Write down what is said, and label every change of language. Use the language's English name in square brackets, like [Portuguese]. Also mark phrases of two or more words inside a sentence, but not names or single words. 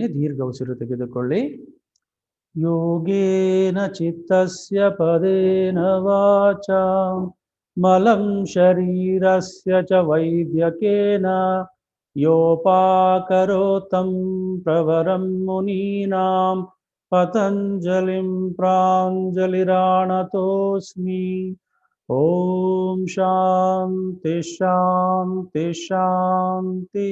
[Kannada] ದೀರ್ಘ ಉಸಿರು ತೆಗೆದುಕೊಳ್ಳಿ. [Sanskrit] ಯೋಗೇನ ಚಿತ್ತಸ್ಯ ಪದೇನ ವಾಚಾ ಮಲಂ ಶರೀರಸ್ಯ ಚ ವೈದ್ಯಕೇನ ಯೋಪಾಕರೋತಂ ಪ್ರವರಂ ಮುನೀನಾಂ ಪತಂಜಲಿಂ ಪ್ರಾಂಜಲಿರಾಣತೋಸ್ಮಿ. ಓಂ ಶಾಂತಿ ಶಾಂತಿ ಶಾಂತಿ.